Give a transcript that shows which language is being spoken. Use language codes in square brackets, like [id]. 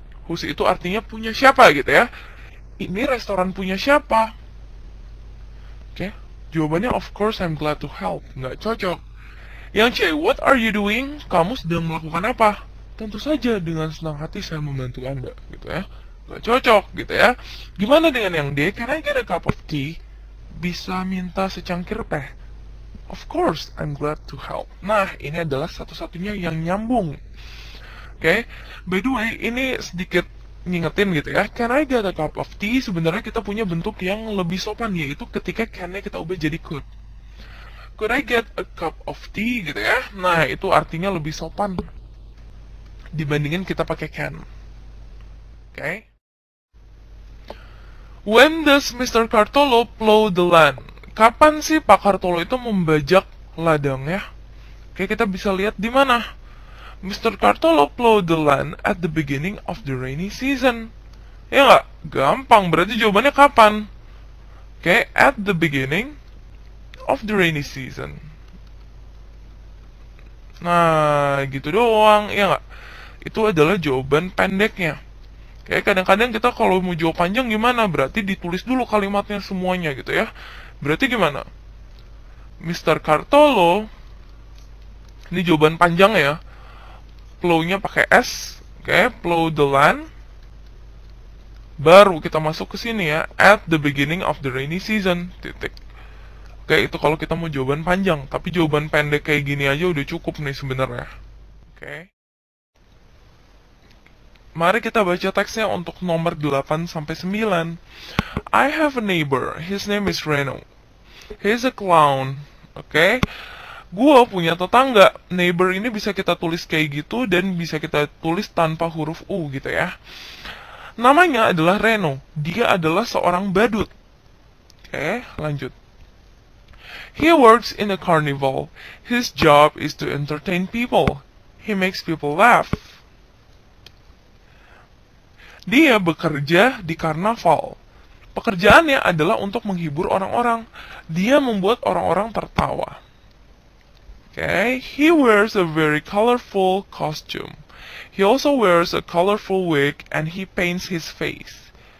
[id] Whose itu artinya punya siapa gitu ya. Ini restoran punya siapa? Oke, jawabannya [en] of course I'm glad to help. [id] Nggak cocok. [en] Yang C, what are you doing? [id] Kamu sedang melakukan apa? Tentu saja dengan senang hati saya membantu Anda gitu ya. Nggak cocok gitu ya. Gimana dengan yang D? [en] Can I get a cup of tea? [id] Bisa minta secangkir teh? [en] Of course, I'm glad to help. [id] Nah, ini adalah satu-satunya yang nyambung. Oke, [en] by the way, [id] ini sedikit ngingetin gitu ya. [en] Can I get a cup of tea? [id] Sebenarnya kita punya bentuk yang lebih sopan, yaitu ketika can-nya kita ubah jadi could. [en] Could I get a cup of tea [id] gitu ya. Nah, itu artinya lebih sopan dibandingin kita pakai can. Oke. [en] When does Mr. Cartolo plow the land? [id] Kapan sih Pak Cartolo itu membajak ladangnya? Oke, kita bisa lihat di mana. Mr. [en] Cartolo plow the land at the beginning of the rainy season. [id] Ya nggak? Gampang, berarti jawabannya kapan? [en] Oke, at the beginning of the rainy season. [id] Nah, gitu doang, ya nggak? Itu adalah jawaban pendeknya. Kayak kadang-kadang kita kalau mau jawab panjang gimana? Berarti ditulis dulu kalimatnya semuanya gitu ya. Berarti gimana? Mr. Cartolo, ini jawaban panjang ya. Plow-nya pakai S. Oke, [en] plow the land. [id] Baru kita masuk ke sini ya. [en] At the beginning of the rainy season. [id] Titik. Oke, itu kalau kita mau jawaban panjang. Tapi jawaban pendek kayak gini aja udah cukup nih sebenarnya. Oke. Mari kita baca teksnya untuk nomor 8 sampai 9. [en] I have a neighbor. His name is Reno. He's a clown. Oke. [id] Gua punya tetangga. Neighbor ini bisa kita tulis kayak gitu dan bisa kita tulis tanpa huruf U gitu ya. Namanya adalah Reno. Dia adalah seorang badut. Oke, lanjut. [en] He works in a carnival. His job is to entertain people. He makes people laugh. [id] Dia bekerja di karnaval. Pekerjaannya adalah untuk menghibur orang-orang. Dia membuat orang-orang tertawa. [en] Okay, he wears a very colorful costume. He also wears a colorful wig and he paints his face.